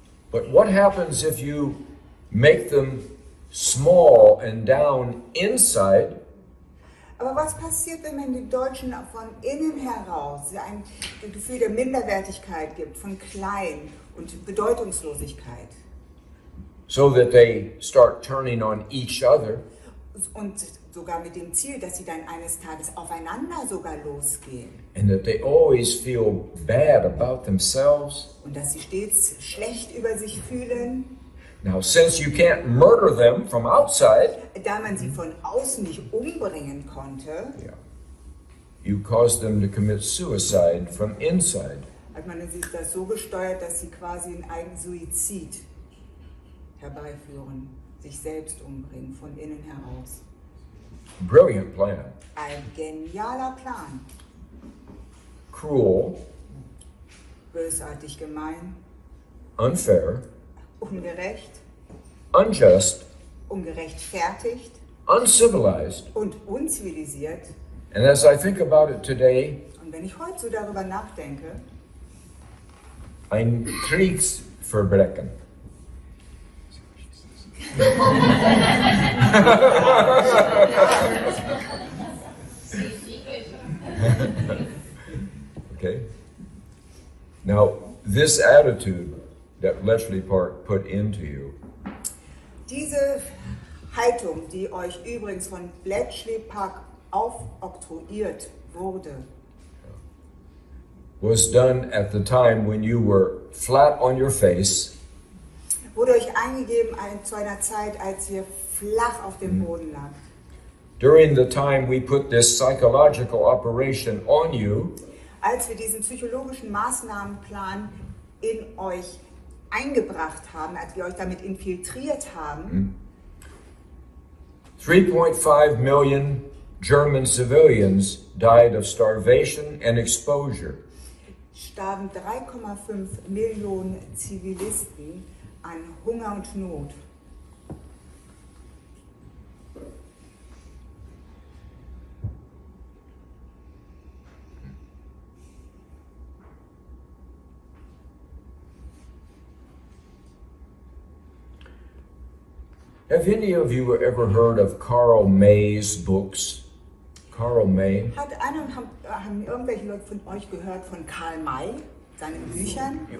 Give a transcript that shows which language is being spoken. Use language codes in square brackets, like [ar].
[en] But what happens if you make them small and down inside? [de] Aber was passiert, wenn man den Deutschen von innen heraus ein Gefühl der Minderwertigkeit gibt, von klein und Bedeutungslosigkeit? [en] So that they start turning on each other. [de] Und sogar mit dem Ziel, dass sie dann eines Tages aufeinander sogar losgehen. [en] And that they always feel bad about themselves. [de] Und dass sie stets schlecht über sich fühlen. [en] Now, since you can't murder them from outside, [de] Da man sie von außen nicht umbringen konnte, [en] you cause them to commit suicide from inside. [de] hat man das so gesteuert, dass sie quasi einen Eigensuizid herbeiführen, sich selbst umbringen, von innen heraus. [en] Brilliant plan. [de] Ein genialer Plan. [en] Cruel, [de] Bösartig gemein, [en] unfair, [de] ungerecht, [en] unjust, [de] ungerechtfertigt [en] uncivilized. [de] und unzivilisiert. [en] And as I think about it today, [de] Und wenn ich heute so darüber nachdenke, ein Kriegsverbrechen. [en] Okay. Now, this attitude that Bletchley Park put into you [de] diese Haltung, die euch übrigens von Bletchley Park aufoktroyiert wurde, [en] was done at the time when you were flat on your face, [de] wurde euch eingegeben zu einer Zeit, als ihr flach auf dem Boden lag. [en] during the time we put this psychological operation on you, [de] Als wir diesen psychologischen Maßnahmenplan in euch eingebracht haben, als wir euch damit infiltriert haben, [en] 3.5 million German civilians died of starvation and exposure. [de] starben 3,5 Millionen Zivilisten an Hunger und Not. [en] Have any of you ever heard of Karl May's books? Karl May? [de] Haben irgendwelche Leute von euch gehört von Karl May, seinen Büchern?